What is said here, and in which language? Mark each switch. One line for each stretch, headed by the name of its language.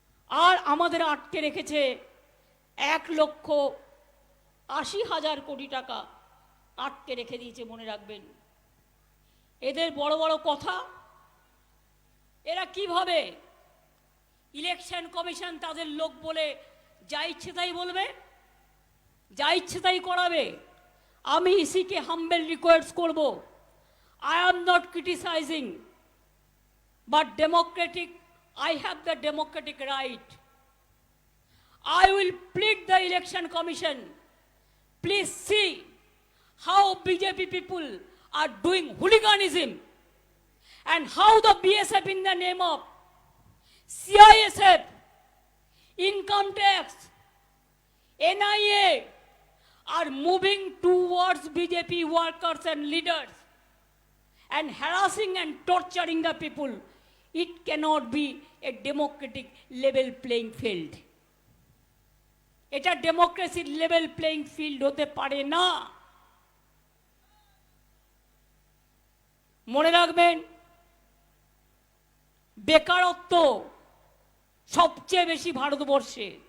Bangla: আর আমাদের আটকে রেখেছে 1,80,000 কোটি টাকা আটকে রেখে দিয়েছে, মনে রাখবেন। এদের বড় বড় কথা, এরা কিভাবে ইলেকশন কমিশন তাদের লোক বলে যা ইচ্ছে তাই বলবে, যা ইচ্ছে তাই করাবে। আমি ইসিকে হাম্বেল রিকোয়েস্ট করব,
English: I am not criticizing, but I have the democratic right. I will plead the election commission. Please see how BJP people are doing hooliganism and how the BSF in the name of CISF, income tax, NIA are moving towards BJP workers and leaders and harassing and torturing the people. It cannot be a democratic level playing field.
Bangla: এটা ডেমোক্রেসির level playing field হতে পারে না। মনে রাখবেন, বেকারত্ব সবচেয়ে বেশি ভারতবর্ষে।